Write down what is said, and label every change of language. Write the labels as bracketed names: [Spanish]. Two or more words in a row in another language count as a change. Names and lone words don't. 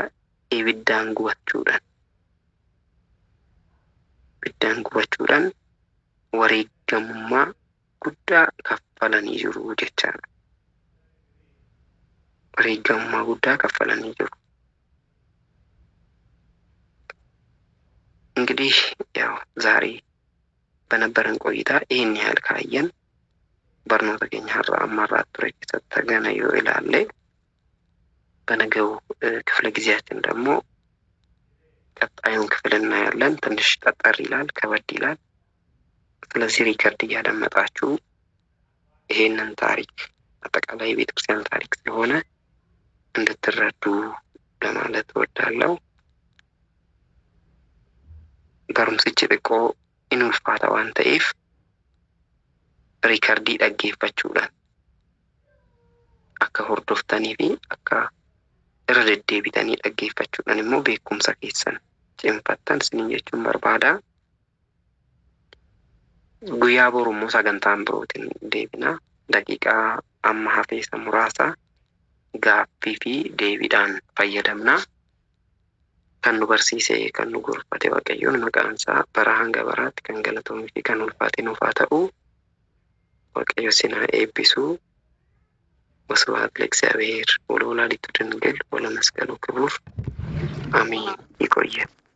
[Oromo] Ibiddaan gubachuudhaan wareegamummaa guddaa kaffalanii jiru jechaadha. Wareegamummaa guddaa kaffalanii jiru. [Amharic] እንግዲህ ያው ዛሬ በነበረን ቆይታ ይህን ያህል ካየን [Oromo] barnoota keenya har'a ammarraa ture keessatti argana yoo ilaalle [Amharic] በነገው ክፍለ ጊዜያችን ደግሞ ቀጣዩን ክፍል እናያለን። ትንሽ ጠጠር ይላል፣ ከበድ ይላል። ስለዚህ ሪከርድ እያደመጣችሁ ይሄንን ታሪክ አጠቃላይ የቤተክርስቲያን ታሪክ ስለሆነ እንድትረዱ ለማለት እወዳለሁ። [Oromo] barumsichi xiqqoo in ulfaata waan ta'eef riikardii dhaggeeffachuudhaan akka hordoftanii fi akka irra deddeebitanii dhaggeeffachuudhaan immoo beekumsa keessan cimfattan isiniin jechuun barbaada. Guyyaa boru immoo sagantaan birootiin deebina. Daqiiqaa amma hafeessa muraasa gaaffii fi deebiidhaan fayyadamna. Kan nu barsiise kan nu gorfate Waaqayyoon maqaan isaa bara hanga baraatti kan galatoomuu fi kan ulfaate nuuf haa ta'u. Waaqayyo isin haa eebbisu. [Geez] ወስብሐት ለእግዚአብሔር ወለወላዲቱ ድንግል ወለመስቀሉ ክቡር አሜን። ይቆየን።